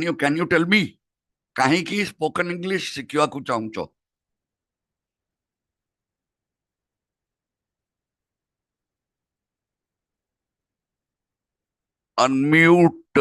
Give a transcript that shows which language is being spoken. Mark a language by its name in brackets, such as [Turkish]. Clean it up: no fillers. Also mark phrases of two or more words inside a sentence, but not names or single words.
[English] you tell me [Odia] କାହିଁକି [English] spoken English [Odia] ଶିଖିବାକୁ ଚାହୁଁଛ? [English] Unmute.